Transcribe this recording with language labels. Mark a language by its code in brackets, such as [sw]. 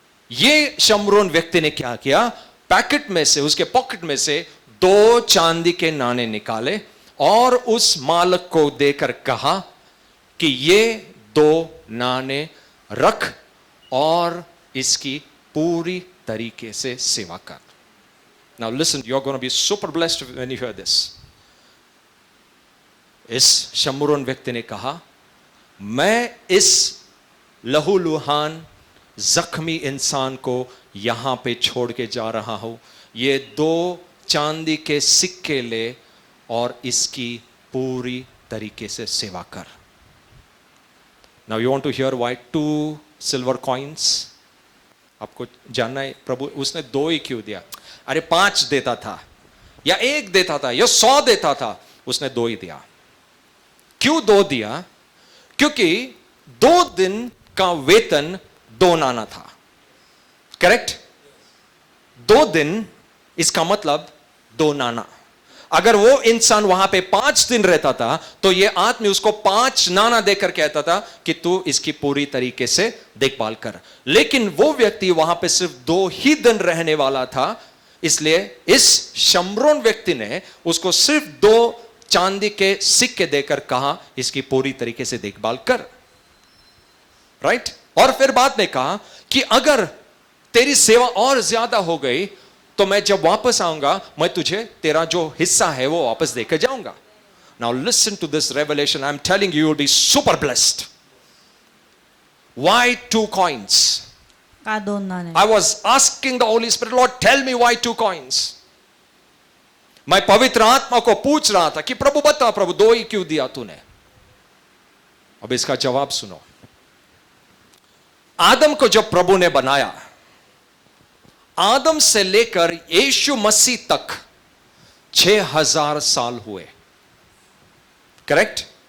[hi] ये शमरोन व्यक्ति ने क्या किया? पैकेट में से, उसके पॉकेट में से 2 चांदी के नाने निकाले और उस मालिक को देकर कहा कि ये 2 नाने रख और इसकी पूरी तरीके से सेवा कर. [en] Now listen, you're going to be super blessed when you hear this. [hi] इस शमरोन व्यक्ति ने कहा, मैं इस लहूलुहान जख्मी इंसान को यहां पे छोड़ के जा रहा हूं. ये 2 चांदी के सिक्के ले और इसकी पूरी तरीके से सेवा कर. [en] Now you want to hear why 2 silver coins? [hi] आपको जानना है प्रभु उसने 2 ही क्यों दिया? अरे 5 देता था या 1 देता था या 100 देता था, उसने 2 ही दिया. क्यों 2 दिया? क्योंकि 2 दिन का वेतन 2 नाना था. करेक्ट? 2 दिन, इसका मतलब 2 नाना. अगर वो इंसान वहां पे 5 दिन रहता था तो ये आदमी उसको 5 नाना देकर कहता था कि तू इसकी पूरी तरीके से देखभाल कर. लेकिन वो व्यक्ति वहां पे सिर्फ 2 ही दिन रहने वाला था, इसलिए इस शमरोन व्यक्ति ने उसको सिर्फ 2 चांदी के सिक्के देकर कहा, इसकी पूरी तरीके से देखभाल कर. राइट? और फिर बाद में कहा कि अगर तेरी सेवा और ज्यादा हो गई तो मैं जब वापस आऊंगा मैं तुझे तेरा जो हिस्सा है वो वापस देकर जाऊंगा. [en] Now listen to this revelation. I'm telling you, you'll be super blessed. Why 2 coins? [mr] का 2 नाणे? [en] I was asking the Holy Spirit, Lord, tell me why 2 coins. [hi] मैं पवित्र आत्मा को पूछ रहा था कि प्रभु बता, प्रभु 2 ही क्यों दिया तूने? अब इसका जवाब सुनो. आदम को जब प्रभु ने बनाया, आदम से लेकर यीशु मसीह तक 6000 साल हुए. करेक्ट?